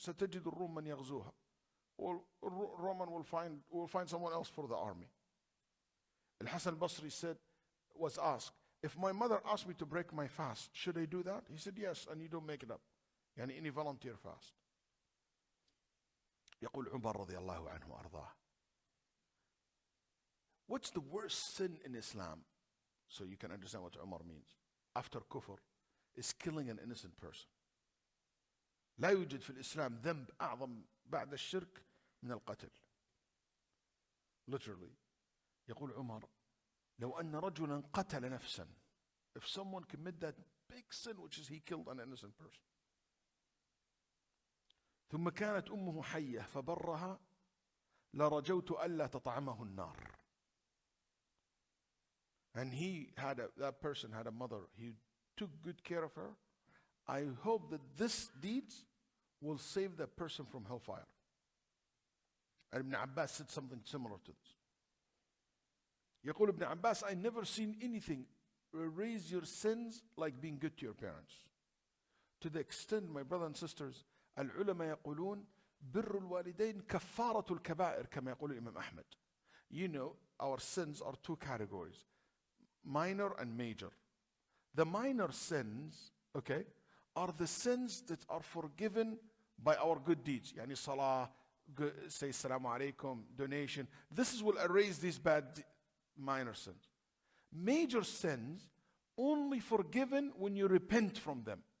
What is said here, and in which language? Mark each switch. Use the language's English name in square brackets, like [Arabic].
[Arabic] سَتَجِدُ الرُّومَ مَنْ يَغْزُوهَا. [English] Or Roman will find someone else for the army. Al-Hasan al-Basri was asked, if my mother asked me to break my fast, should I do that? He said, yes, and you don't make it up. يعني any volunteer fast. [Arabic] يقول عمر رضي الله عنه وأرضاه. [English] What's the worst sin in Islam? So you can understand what Umar means. After kufr, is killing an innocent person. [Arabic] لا يوجد في الإسلام ذنب أعظم بعد الشرك من القتل. [English] Literally. [Arabic] يقول عمر لو أن رجلا قتل نفسا. [English] If someone commit that big sin, which is he killed an innocent person. [Arabic] ثم كانت أمه حية فبرها لرجوت ألا تطعمه النار. [English] And that person had a mother. He took good care of her. I hope that this deeds will save that person from hellfire. And Ibn Abbas said something similar to this. يقول Ibn Abbas, I never seen anything erase your sins like being good to your parents. To the extent, my brothers and sisters, [Arabic] العلماء يقولون بر الوالدين كفارة الكبائر كما يقول الإمام أحمد. [English] You know, our sins are two categories. Minor and major. The minor sins, okay, are the sins that are forgiven by our good deeds. Yani salah, say assalamu alaikum, donation. This will erase these bad minor sins. Major sins only forgiven when you repent from them.